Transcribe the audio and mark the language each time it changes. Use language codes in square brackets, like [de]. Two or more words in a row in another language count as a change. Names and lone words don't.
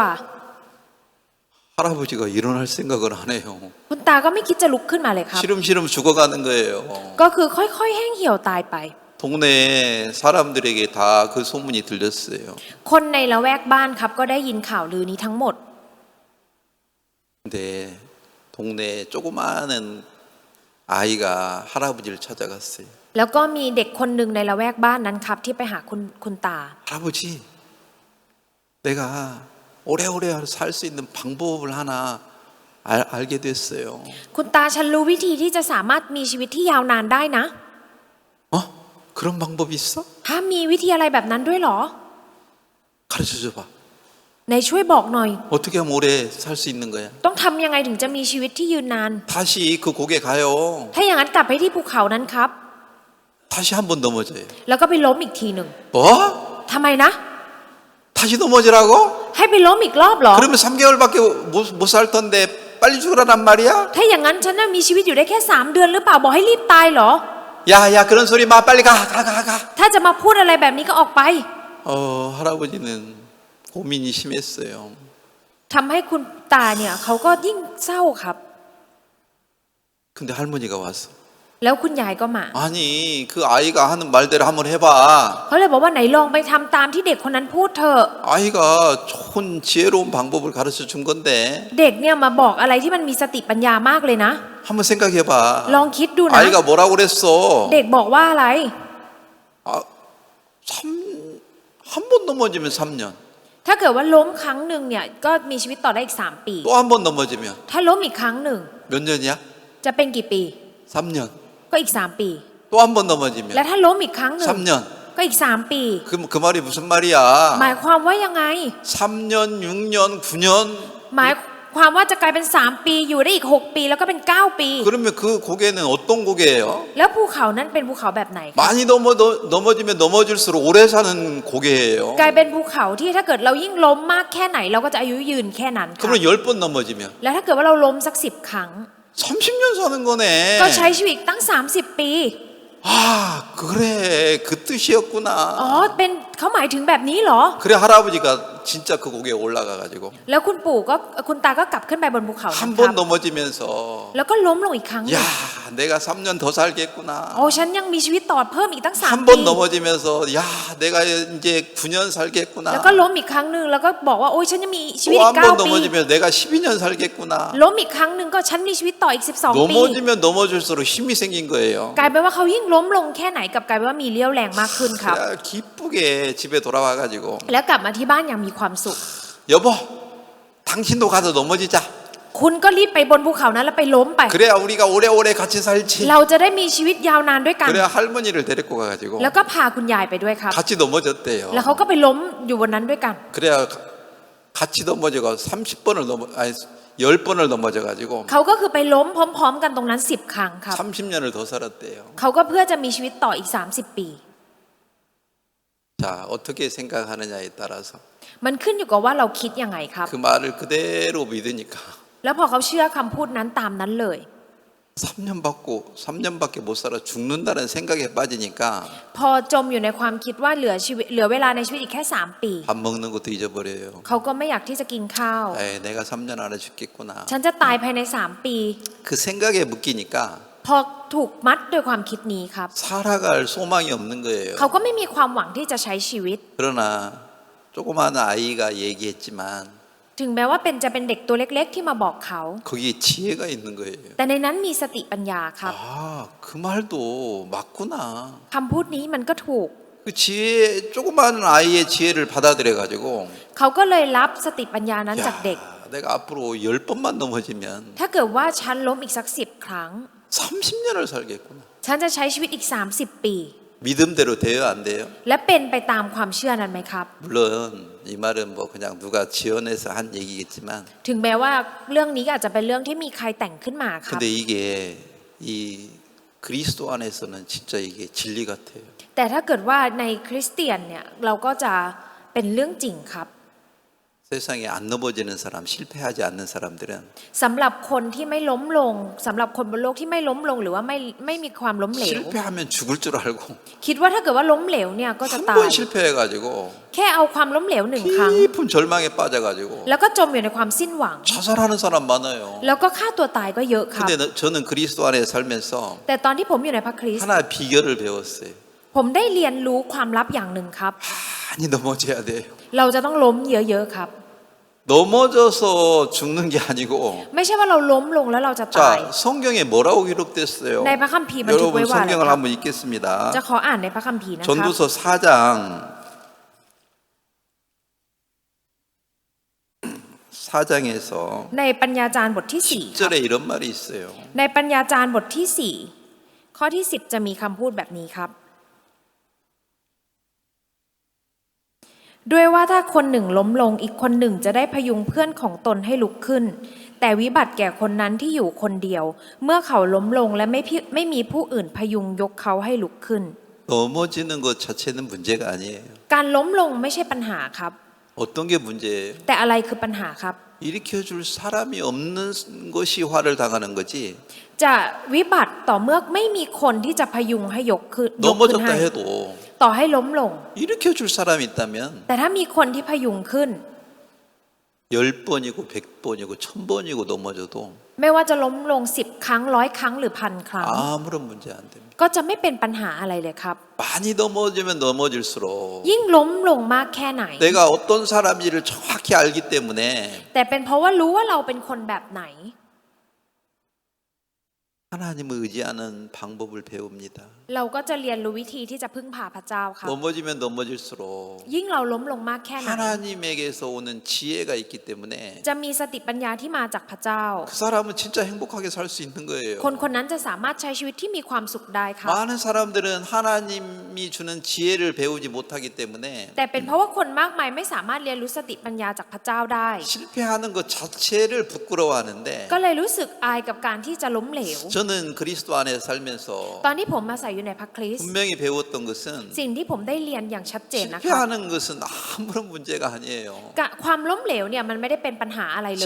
[ko] 할아버지가 일어날 생각을 안 해요. [th] คุณตาก็ไม่คิดจะลุกขึ้นมาเลยครับ [ko] 시름시름 죽어가는 거예요. [th] ก็คือค่อยๆแห้งเหี่ยวตายไป [ko] 동네 사람들에게 다 그 소문이 들렸어요. [th] คนในละแวกบ้านครับก็ได้ยินข่าวลือนี้ทั้งหมด [ko] 근데 동네 조그마한 아이가 할아버지를 찾아갔어요. [th] แล้วก็มีเด็กคนหนึ่งในละแวกบ้านนั้นครับที่ไปหาคุณตา [ko] 할아버지, 내가 오래오래 살 수 있는 방법을 하나 알게 됐어요. [th] คุณตาฉันรู้วิธีที่จะสามารถมีชีวิตที่ยาวนานได้นะ [ko] 어? 그런 방법이 있어? [th] ถ้ามีวิธีอะไรแบบนั้นด้วยเหรอ [ko] 가르쳐 줘봐. [th] ไหนช่วยบอกหน่อย [ko] 어떻게 하면 오래 살 수 있는 거야? [th] ต้องทำยังไงถึงจะมีชีวิตที่ยืนนาน [ko] 다시 그 고개 가요. [th] ถ้าอย่างนั้นกลับไปที่ภูเขานั้นครับ [ko] 다시 한 번 넘어져요. [th] แล้วก็ไปล้มอีกทีหนึ่ง [ko] 뭐? [th] ทำไมนะ [ko] 다시 넘어지라고? [th] ให้ไปล้มอีกรอบเหรอ [ko] 그러면 3개월밖에 못 살 텐데 빨리 죽으라란 말이야? [th] ถ้าอย่างนั้นฉันน่ะมีชีวิตอยู่ได้แค่3 เดือนหรือเปล่าบอกให้รีบตายเหรอ [ko] 야, 그런 소리 마. 빨리 가. [th] ถ้าจะมาพูดอะไรแบบนี้ก็ออกไป [ko] 할아버지는 고민이 심했어요. [th] ทำให้คุณตาเนี่ยเขาก็ยิ่งเศร้าครับ [ko] 근데 할머니가 왔어. [th] แล้วคุณยายก็มา [ko] 아니, 그 아이가 하는 말대로 한번 해봐. [th] เขาเลยบอกว่าไหนลองไปทำตามที่เด็กคนนั้นพูดเถอะ [ko] 아이가 좋은 지혜로운 방법을 가르쳐 준 건데 [th] เด็กเนี่ยมาบอกอะไรที่มันมีสติปัญญามากเลยนะ [ko] 한번 생각해봐. [th] ลองคิดดูนะ [ko] 아이가 뭐라고 그랬어? [th] เด็กบอกว่าอะไร [ko] 한 번 넘어지면 3년. [th] ถ้าเกิดว่าล้มครั้งหนึ่งเนี่ยก็มีชีวิตต่อได้อีก3 ปี [ko] 또 한 번 넘어지면 [th] ถ้าล้มอีกครั้งหนึ่ง [ko] 몇 년이야? [th] จะเป็นกี่ปี [ko] 3년. [th] ก็อีก3 ปี [ko] 또 한 번 넘어지면 [th] และถ้าล้มอีกครั้งหนึ่ง [ko] 3년. [th] ก็อีก3 ปี [ko] 그 말이 무슨 말이야? [th] หมายความว่ายังไง [ko] 3년, 6년, 9년. [th] หมายความว่าจะกลายเป็น3 ปีอยู่ได้อีก6 ปีแล้วก็เป็น9 ปี [ko] 그러면 그 고개는 어떤 고개예요? [th] แล้วภูเขานั้นเป็นภูเขาแบบไหนคะ [ko] 많이 넘어지면 넘어질수록 오래 사는 고개예요. [th] กลายเป็นภูเขาที่ถ้าเกิดเรายิ่งล้มมากแค่ไหนเราก็จะอายุยืนแค่นั้นค่ะ [ko] 그러면 10번 넘어지면 [th] แล้วถ้าเกิดว่าเราล้มสัก10 ครั้ง [ko] 30년 사는 거네. [th] ก็ใช้ชีวิตตั้ง30 ปี [ko] 아, 그래. 그 뜻이었구나. [th] อ๋อเป็นเขาหมายถึงแบบนี้เหรอ [ko] 그래 할아버지가 진짜 그 고개에 올라가 가지고 [th] แล้วคุณปู่ก็คุณตาก็กลับขึ้นไปบนภูเขานั้น [ko] 한 [th] ครั [ko] 번 [th] บ [ko] 넘어지면서 [th] แล้วก็ล้มลงอีกครั้งหนึ่ง [ko] 야, 내가 3년 더 살겠구나. [th] โอ้ฉันยังมีชีวิตต่อเพิ่มอีกตั้ง [ko] 한 [th] 3 ปี [ko] 번 넘어지면서 야, 내가 이제 9년 [th] แล้ว [ko] 살겠구나. [th] ก็ล้มอีกครั้งหนึ่งแล้วก็บอกว่าโอ้ยฉันยังมีชีวิต [ko] 또 [th] อี [ko] 한 [th] ก [ko] 번 [th] 9 ปี [ko] 넘어지면 내가 12년 살겠구나. [th] ล้มอีกครั้งหนึ่งก็ฉันมีชีวิตต่ออีก12 ปี [ko] 넘어지면 넘어질수록 힘이 생긴 거예요. [th] กลายเป็นว่าเขายิ่งล้มลงแค่ไหนกับกลายเป็นว่ามีเรี่ยวแรงมากขึ้นครับ [ko] 그래, 기쁘게 집에 돌아와 가지고 [th] แล้วกลับมาที่บ้านอย่างมีความสุข [ko] 여보, 당신도 가서 넘어지자. [th] คุณก็รีบไปบนภูเขานั้นแล้วไปล้มไป [ko] 그래야 우리가 오래오래 같이 살지. [th] เราจะได้มีชีวิตยาวนานด้วยกัน [ko] 그래야 할머니를 데리고 가가지고 [th] แล้วก็พาคุณยายไปด้วยครับ [ko] 같이 넘어졌대요. [th] แล้วเขาก็ไปล้มอยู่บนนั้นด้วยกัน [ko] 그래야 같이 넘어져가 30번을 아니 10번을 넘어져가지고 [th] เขาก็คือไปล้มพร้อมๆกันตรงนั้น10 ครั้งครับ [ko] 30년을 더 살았대요. [th] เขาก็เพื่อจะมีชีวิตต่ออีก30 ปี [ko] 자, 어떻게 생각하느냐에 따라서 [th] มันขึ้นอยู่กับว่าเราคิดยังไงครับ [ko] 그 말을 그대로 믿으니까 [th] แล้วพอเขาเชื่อคำพูดนั้นตามนั้นเลย [ko] 3년밖에 못 살아 죽는다는 생각에 빠지니까 [th] พอจมอยู่ในความคิดว่าเหลือเวลาในชีวิตอีกแค่3 ปี [ko] 밥 먹는 것도 잊어버려요. [th] เขาก็ไม่อยากที่จะกินข้าว [ko] 에이, 내가 3년 안에 죽겠구나. [th] ฉันจะตายภายใน3 ปี [ko] 그 생각에 묶이니까 [th] พอถูกมัดด้วยความคิดนี้ครับ [ko] 살아갈 소망이 없는 거예요. [th] เขาก็ไม่มีความหวังที่จะใช้ชีวิต [ko] 그러나 조그마한 아이가 얘기했지만 [th] ถึงแม้ว่าจะเป็นเด็กตัวเล็กๆที่มาบอกเขา [ko] 거기에 지혜가 있는 거예요. [th] แต่ในนั้นมีสติปัญญาครับ [ko] 아, 그 말도 맞구나. [th] คำพูดนี้มันก็ถูก [ko] 그 지혜, 조그마한 아이의 지혜를 받아들여 가지고 [th] เขาก็เลยรับสติปัญญานั้นจากเด็ก [ko] 내가 앞으로 10번만 넘어지면 [th] ถ้าเกิดว่าฉันล้มอีกสัก10 ครั้ง [ko] 30년을 살겠구나. [th] ฉันจะใช้ชีวิตอีก30 ปี [ko] 믿음대로 돼요, 안 돼요? [th] และเป็นไปตามความเชื่อนั้นไหมครับ [ko] 물론 이 말은 뭐 그냥 누가 지어내서 한 얘기겠지만 [th] ถึงแม้ว่าเรื่องนี้ก็อาจจะเป็นเรื่องที่มีใครแต่งขึ้นมาครับ [ko] 근데 이게 이 그리스도 안에서는 진짜 이게 진리 같아요. [th] แต่ถ้าเกิดว่าในคริสเตียนเนี่ยเราก็จะเป็นเรื่องจริงครับ [ko] 세상에 안 넘어지는 사람, 실패하지 않는 사람들은 [th] สำหรับคนที่ไม่ล้มลงสำหรับคนบนโลกที่ไม่ล้มลงหรือว่าไม่มีความล้มเหลว [ko] 실패하면 죽을 줄 알고 [th] คิดว่าถ้าเกิดว่าล้มเหลวเนี่ยก็จะ [ko] 한 [th] ตาย [ko] 번 실패해가지고 [th] แค่เอาความล้มเหลว1 ครั้ง [ko] 깊은 절망에 빠져가지고 [th] แล้วก็จมอยู่ในความสิ้นหวัง [ko] 자살하는 사람 많아요. [th] แล้วก็ฆ่าตัวตายก็เยอะครับ [ko] 근데 저는 그리스도 안에 살면서 [th] แต่ตอนที่ผมอยู่ในพระคริสต์ [ko] 하나 비결을 배웠어요. [th] ผมได้เรียนรู้ความลับอย่างหนึ่งครับ [ko] 많이 넘어져야 돼요. [th] เราจะต้องล้มเยอะๆครับ [ko] 넘어져서 죽는 게 아니고 [th] ไม่ใช่ว่าเราล้มลงแล้วเราจะตาย [ko] 자 성경에 뭐라고 기록됐어요? [th] ในพระคัมภีร์บันทึก [ko] 여러분 [th] ไว้ว่าอะไร [ko] 성경을 [th] ครับ [ko] 한번 읽겠습니다. [th] จะขออ่านในพระคัมภีร์นะครับ [ko] 전도서 4장 4장에서 [th] ในปัญญาจารย์บทที่4ครับ [ko] 10절에 이런 말이 있어요. [th] ในปัญญาจารย์บทที่4ข้อที่10จะมีคำพูดแบบนี้ครับ ด้วยว่าถ้าคนหนึ่งล้มลงอีกคนหนึ่งจะได้พยุงเพื่อนของตนให้ลุกขึ้น แต่วิบัติแก่คนนั้นที่อยู่คนเดียว เมื่อเขาล้มลงและไม่มีผู้อื่นพยุงยกเขาให้ลุกขึ้น [ko] 넘어지는 것 자체는 문제가 아니에요. [th] การล้มลงไม่ใช่ปัญหาครับ [ko] 어떤 게 문제예요? [th] แต่อะไรคือปัญหาครับ [ko] 일으켜줄 사람이 없는 것이 화를 당하는 거지. [th] จะวิบัติต่อเมื่อไม่มีคนที่จะพยุงให้ยกขึ้น [ko] 넘어졌다 [th] ให้ [ko] 해도 [th] ต่อให้ล้มลง [ko] 일으켜줄 사람이 있다면 [th] แต่ถ้ามีคนที่พยุงขึ้น [ko] 10번이고 100번이고 1000번이고 넘어져도 [th] ไม่ว่าจะล้มลง10 ครั้ง100 ครั้งหรือ1,000 ครั้ง [ko] 아무런 문제 안 됩니다. [th] ก็จะไม่เป็นปัญหาอะไรเลยครับ [ko] 많이 넘어지면 넘어질수록 [th] ยิ่งล้มลงมากแค่ไหน [ko] 내가 어떤 사람인지를 정확히 알기 때문에 [th] แต่เป็นเพราะว่ารู้ว่าเราเป็นคนแบบไหน [ko] 하나님을 의지하는 방법을 배웁니다. [th] เราก็จะเรียนรู้วิธีที่จะพึ่งพาพระเจ้าครับ [ko] 넘어지면 넘어질수록 [th] ยิ่งเราล้มลงมากแค่ไหน [ko] 하나님에게서 오는 지혜가 있기 때문에 [th] จะมีสติปัญญาที่มาจากพระเจ้า [ko] 그 사람은 진짜 행복하게 살 수 있는 거예요. [th] คนคนนั้นจะสามารถใช้ชีวิตที่มีความสุขได้ครับ [ko] 많은 사람들은 하나님이 주는 지혜를 배우지 못하기 때문에 [th] แต่เป็นเพราะว่าคนมากมายไม่สามารถเรียนรู้สติปัญญาจากพระเจ้าได้ [ko] 실패하는 것 자체를 부끄러워하는데 [th] ก็เลยรู้สึกอายกับการที่จะล้มเหลว [ko] 저는 그리스도 안에 살면서 [th] ตอนที่ผมมาใส่อยู่ในพระคริสต์ [ko] 분명히 배웠던 것은 [th] สิ่งที่ผมได้เรียนอย่างชัดเจนนะคะ [ko] 실패하는 것은 아무런 문제가 아니에요. [th] ความล้มเหลวเนี่ยมันไม่ได้เป็นปัญหาอะไรเลย